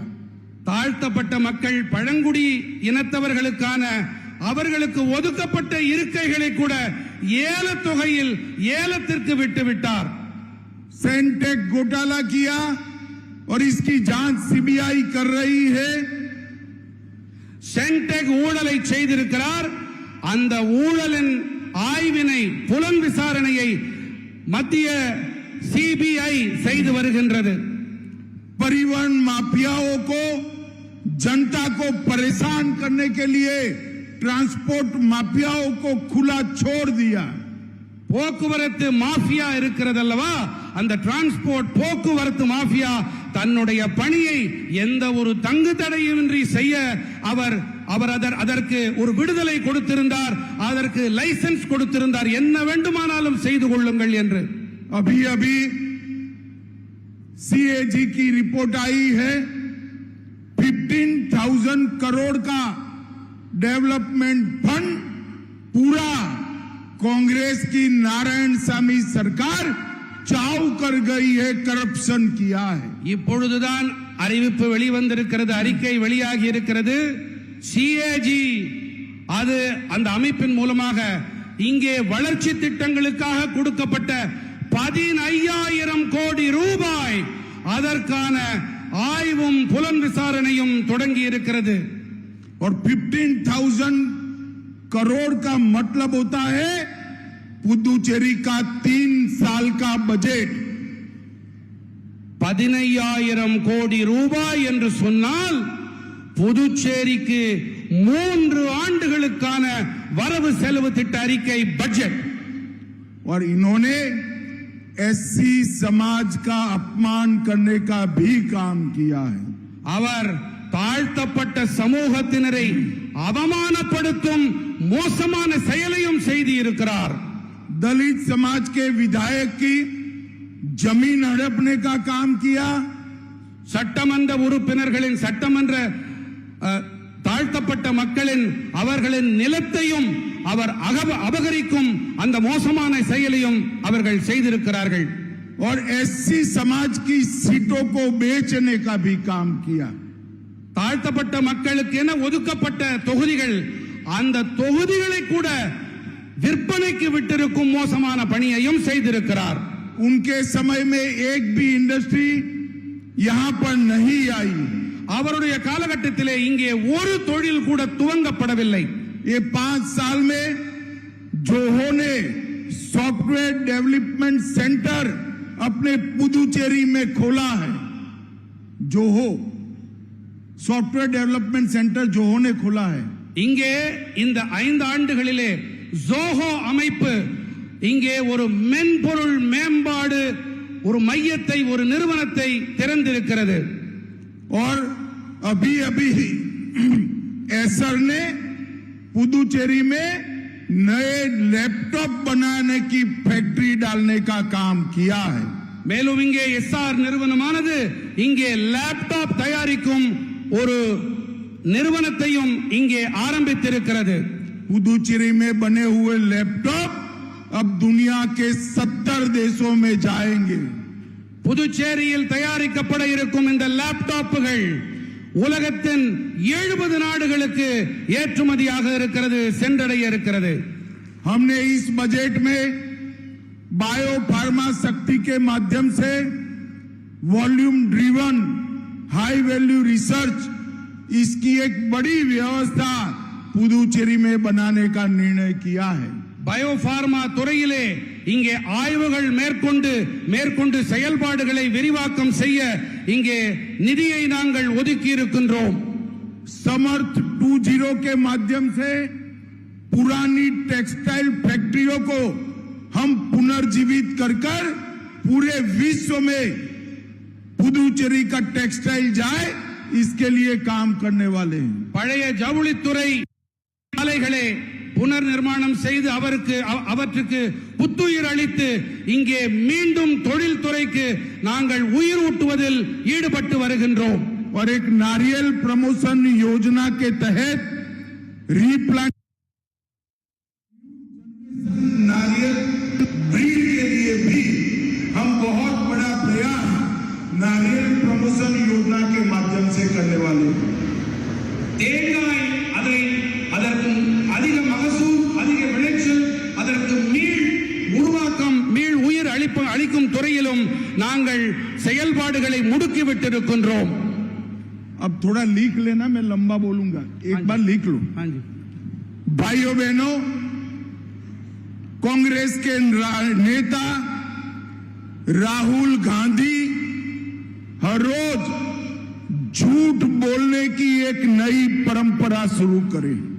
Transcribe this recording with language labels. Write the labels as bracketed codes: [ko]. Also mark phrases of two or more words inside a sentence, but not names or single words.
[ta] தாழ்த்தப்பட்ட மக்கள், பழங்குடி இனத்தவர்களுக்கான அவர்களுக்கு ஒதுக்கப்பட்ட இருக்கைகளை கூட ஏலத் தொகையில் ஏலத்திற்கு விட்டுவிட்டார். [hi] सेंटेक घोटाला किया और इसकी जांच सीबीआई कर रही है. [ta] சென்டெக் ஊழலை செய்திருக்கிறார். அந்த ஊழலின் ஆய்வினை, புலன் விசாரணையை மத்திய சிபிஐ செய்து வருகின்றது. [hi] परिवहन माफियाओं को, जनता को परेशान करने के लिए ट्रांसपोर्ट माफियाओं को खुला छोड़ दिया. [ta] போக்குவரத்து மாஃபியா இருக்கிறது அல்லவா, அந்த டிரான்ஸ்போர்ட் போக்குவரத்து மாஃபியா தன்னுடைய பணியை எந்த ஒரு தங்கு தடையின்றி செய்ய அதற்கு ஒரு விடுதலை கொடுத்திருந்தார், அதற்கு லைசென்ஸ் கொடுத்திருந்தார், என்ன வேண்டுமானாலும் செய்து கொள்ளுங்கள் என்று. [hi] अभी अभी सीएजी की रिपोर्ट आई है. 15,000 करोड़ का [en] development fund [hi] पूरा कांग्रेस की नारायण सामी सरकार चाव कर गई है, करप्शन किया है। [ta] இப்பொழுதுதான் அறிவிப்பு வெளிவந்திருக்கிறது, அறிக்கை வெளியாகி இருக்கிறது. சிஏஜி அது அந்த அமைப்பின் மூலமாக இங்கே வளர்ச்சி திட்டங்களுக்காக கொடுக்கப்பட்ட 15,000 கோடி ரூபாய் அதற்கான ஆய்வும் புலன் விசாரணையும் தொடங்கி இருக்கிறது. [hi] और 15,000 करोड़ का मतलब होता है पुदुचेरी का 3 साल का बजट। [ta] 15,000 கோடி ரூபாய் என்று சொன்னால் புதுச்சேரிக்கு 3 ஆண்டுகளுக்கான வரவு செலவு திட்ட அறிக்கை பட்ஜெட். [hi] और इन्होंने एससी समाज का अपमान करने का भी काम किया है। [ta] அவர் தாழ்த்தப்பட்ட சமூகத்தினரை அவமானப்படுத்தும் மோசமான செயலையும் செய்து இருக்கிறார். [hi] दलित समाज के विधायक की जमीन हड़पने का काम किया। [ta] சட்டமன்ற உறுப்பினர்களின் சட்டமன்ற தாழ்த்தப்பட்ட மக்களின் அவர்களின் நிலத்தையும் அவர் அபகரிக்கும் அந்த மோசமான செயலையும் அவர்கள் செய்திருக்கிறார்கள். [hi] और एससी समाज की सीटों को बेचने का भी काम किया। [ta] தாழ்த்தப்பட்ட மக்களுக்கு என ஒதுக்கப்பட்ட தொகுதிகள், அந்த தொகுதிகளை கூட விற்பனைக்கு விட்டிருக்கும் மோசமான பணியையும் செய்திருக்கிறார். [hi] उनके समय में एक भी इंडस्ट्री यहां पर नहीं आई। [ta] அவருடைய காலகட்டத்திலே இங்கே ஒரு தொழில் கூட துவங்கப்படவில்லை. [hi] ये 5 साल में जोहो ने [en] software development center [hi] अपने पुदुचेरी में खोला है। जोहो [en] software development center [hi] जोहो ने खोला है। [ta] இங்கே இந்த 5 ஆண்டுகளிலே ஜோஹோ அமைப்பு இங்கே ஒரு மென்பொருள் மேம்பாடு ஒரு மையத்தை, ஒரு நிறுவனத்தை திறந்திருக்கிறது. [hi] और अभी एसर ने पुदुचेरी में नए लैपटॉप बनाने की फैक्ट्री डालने का काम किया है। [ta] மேலும் இங்கே எஸ்ஆர் நிறுவனமானது இங்கே லேப்டாப் தயாரிக்கும் ஒரு நிறுவனத்தையும் இங்கே ஆரம்பித்திருக்கிறது. [hi] पुदुचेरी में बने हुए लैपटॉप अब दुनिया के 70 देशों में जाएंगे। [ta] புதுச்சேரியில் தயாரிக்கப்பட இருக்கும் இந்த லேப்டாப்புகள் உலகத்தின் 70 நாடுகளுக்கு ஏற்றுமதியாக இருக்கிறது, சென்றடைய இருக்கிறது. [hi] हमने इस बजट में बायो फार्मा शक्ति के माध्यम से [en] volume driven high value research, [hi] इसकी एक बड़ी व्यवस्था पुदुचेरी में बनाने का निर्णय किया है। [ta] பயோபார்மா துறையிலே இங்கே ஆய்வுகள் மேற்கொண்டு செயல்பாடுகளை விரிவாக்கம் செய்ய இங்கே நிதியை நாங்கள் ஒதுக்கி இருக்கின்றோம். [hi] समर्थ 2.0 के माध्यम से पुरानी टेक्सटाइल फैक्ट्रियों को हम पुनर्जीवित कर पूरे विश्व में पुदुचेरी का टेक्सटाइल जाए, इसके लिए काम करने वाले हैं। [ta] பழைய ஜவுளித்துறை ஆலைகளை புனர் நிர்மாணம் செய்து அவற்றுக்கு புத்துயிர் அளித்து இங்கே மீண்டும் தொழில் துறைக்கு நாங்கள் உயிர் ஊட்டுவதில் ஈடுபட்டு வருகின்றோம். [hi] और एक नारियल प्रमोशन योजना के तहत रीप्लांट नारियल ब्रीड के लिए भी हम बहुत बड़ा प्रयास नारियल प्रमोशन योजना के माध्यम से करने वाले हैं। [ta] தேங்காய் அதற்கு அதிக மகசூல், அதிக விளைச்சல், அதற்கு மீள் உயிர் அளிக்கும் துறையிலும் நாங்கள் செயல்பாடுகளை முடுக்கிவிட்டிருக்கின்றோம். [hi] अब थोड़ा लिख लेना, मैं लंबा बोलूंगा, एक बार लिख लो। भाइयों बहनों, कांग्रेस के नेता राहुल गांधी हर रोज झूठ बोलने की एक नई परंपरा शुरू करे।